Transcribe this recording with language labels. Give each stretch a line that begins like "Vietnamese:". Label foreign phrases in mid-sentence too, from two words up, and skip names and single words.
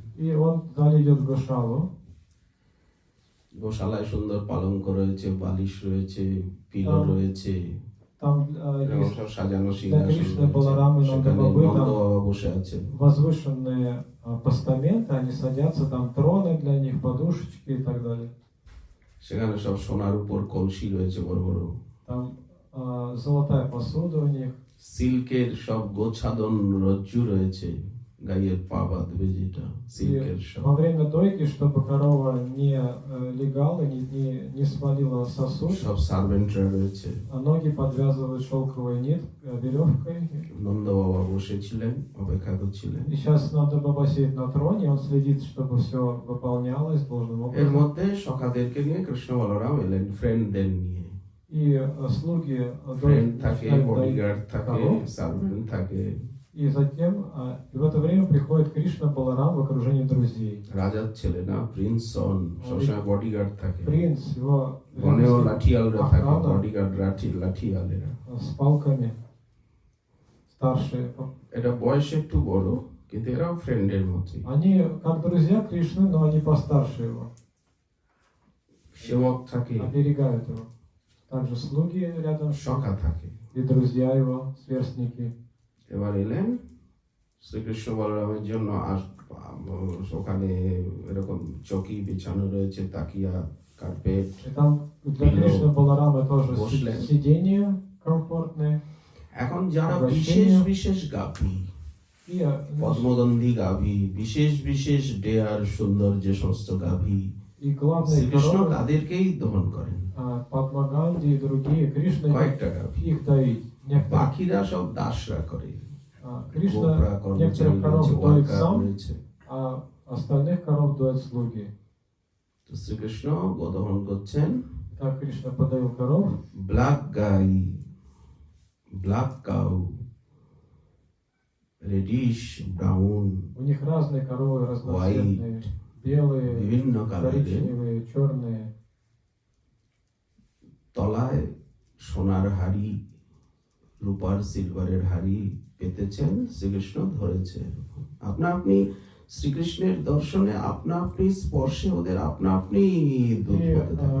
Russian: И он далее идет в Гошалу.
Bangla: গোশালায় সুন্দর পালঙ্ক রয়েছে, বালিশ রয়েছে, পিলো
Russian: Там-
Bangla: রয়েছে,
Russian: Там
Bangla: এরকম
Russian: есть
Bangla: সব সাজানো সিংহাসন
Russian: Кришна,
Bangla: রয়েছে।
Russian: Баларама,
Bangla: সেখানে
Russian: Нанда Бабы,
Bangla: নন্দ
Russian: там
Bangla: বাবা বসে আছেন।
Russian: возвышенные постаменты, они садятся, там троны для них, подушечки и так далее.
Bangla: সেখানে সব সোনার উপর কলসি রয়েছে বড় বড়,
Russian: Там золотая посуда у них.
Bangla: সিল্কের সব গোছাদন রজ্জু রয়েছে, গাইয়ের পা বাঁধবে যেটা, সিল্কের
Russian: И
Bangla: সব।
Russian: во время дойки, чтобы корова не легала, не свалила сосуд,
Bangla: সব সার্ভেন্টরা রয়েছে।
Russian: а ноги подвязывают шелковой веревкой.
Bangla: নন্দ বাবা বসেছিলেন, অপেক্ষা করছিলেন।
Russian: И сейчас надо Баба сидит на троне, он следит, чтобы все выполнялось должным
Bangla: এর
Russian: образом.
Bangla: মধ্যে সখাদেরকে নিয়ে কৃষ্ণ বলরাম এলেন, ফ্রেন্ডদের নিয়ে।
Russian: И слуги
Bangla: ফ্রেন্ড থাকে,
Russian: начинают доить
Bangla: বডিগার্ড থাকে,
Russian: коров.
Bangla: সার্ভেন্ট থাকে,
Russian: И затем, и в это время приходит Кришна Баларам в окружении друзей.
Bangla: রাজার ছেলে না,
English: prince son,
Bangla: সবসময় বডিগার্ড থাকে,
Russian: Принц, его
Bangla: বনেও লাঠিয়ালরা থাকে,
Russian: охрана
Bangla: বডিগার্ড লাঠিয়ালেরা।
Russian: с палками, старшие.
Bangla: এটা বয়সে একটু বড়, কিন্তু এরাও ফ্রেন্ডের মতোই।
Russian: Они как друзья Кришны, но они постарше его,
Bangla: সেবক থাকে,
Russian: оберегают его. Также слуги рядом
Bangla: সখা থাকে।
Russian: и друзья его, сверстники.
Bangla: এবার এলেন শ্রীকৃষ্ণ বলরামের জন্য, ওখানে এরকম চৌকি বিছানো রয়েছে, তাকিয়া, কার্পেট।
Russian: И там для Пило. Кришны Баларама тоже Пошле. сиденья комфортные.
Bangla: এখন যারা অবশ্যই। বিশেষ গাভী,
Russian: И
Bangla: পদ্মগন্ধি গাভী, বিশেষ ডেয়ার সুন্দর যে সমস্ত গাভী,
Russian: и главные
Bangla: শ্রীকৃষ্ণ
Russian: коровы,
Bangla: তাদেরকেই দহন করেন,
Russian: Падмаганди и другие, Кришна
Bangla: কয়েকটা গাভী।
Russian: их доит. Некоторые,
Bangla: বাকিরা সব দাসরা করে,
Russian: Кришна
Bangla: গোপরা, কর্মচারী
Russian: некоторых коров
Bangla: রয়েছে,
Russian: доит
Bangla: ওয়ার্কার
Russian: сам,
Bangla: রয়েছে।
Russian: а остальных коров доят слуги.
Bangla: তো শ্রীকৃষ্ণ গোদহন করছেন।
Russian: Так Кришна подоил коров,
English: ব্ল্যাক গাই, black cow, reddish, brown,
Russian: у них разные коровы, разноцветные, белые,
Bangla: বিভিন্ন কালারের,
Russian: коричневые, черные.
Bangla: তলায় সোনার হাড়ি, রূপার সিলভারের হাড়ি পেতেছেন, শ্রীকৃষ্ণ ধরেছে। আপনি শ্রীকৃষ্ণের দর্শনে, আপনি স্পর্শে ওদের আপনি দুধ
Russian: И
Bangla: হতে থাকে।